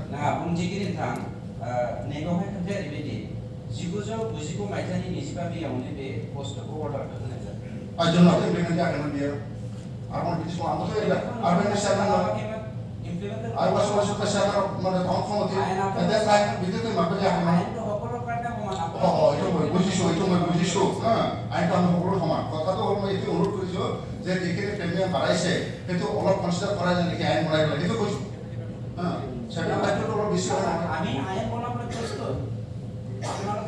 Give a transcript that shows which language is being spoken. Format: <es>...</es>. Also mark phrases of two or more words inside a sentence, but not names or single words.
<brx>ना बुंथिगिरि नोंथां नैबावहाय खोथाया ओरैबायदि 1999 मायथाइनि 25 मेयावनो बे पस्टखौ अर्डार होनाय जादों जोंनाव इमप्लिमेन्ट जादोंमोन बेयो आरो बिदिखौ आंथ'</brx> <en>urban chairman I was also the chairman of the town committee. At that time, we didn't have a</en> <as>বুজিছো আইনটো আমি সকলো সমান কথাটো হ'ল মই এইটো অনুৰোধ কৰিছো যে যিখিনি প্ৰিমিয়াম বাঢ়াইছে সেইটো অলপ কনচিডাৰ কৰা যায় নেকি আইন বনাই পেলাই সেইটো কৈছো সেটা হয়তো অলপ বেছি হয় আমি আইন বনাবলৈ প্ৰস্তুত আপোনালোকে</as>